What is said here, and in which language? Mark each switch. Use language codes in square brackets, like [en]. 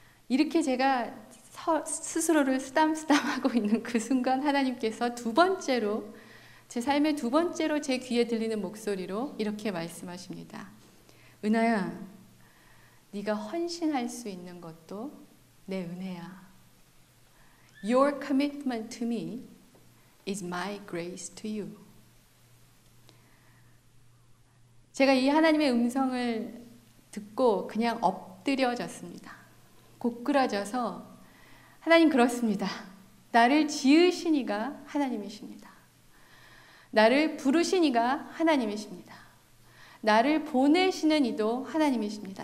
[ko] 이렇게 제가 스스로를 쓰담쓰담하고 있는 그 순간 하나님께서 두 번째로, 제 삶의 두 번째로 제 귀에 들리는 목소리로 이렇게 말씀하십니다. 은하야, 네가 헌신할 수 있는 것도 내 은혜야. [en] Your commitment to me is my grace to you. [ko] 제가 이 하나님의 음성을 듣고 그냥 엎드려졌습니다. 고꾸라져서, 하나님 그렇습니다. 나를 지으신 이가 하나님이십니다. 나를 부르신 이가 하나님이십니다. 나를 보내시는 이도 하나님이십니다.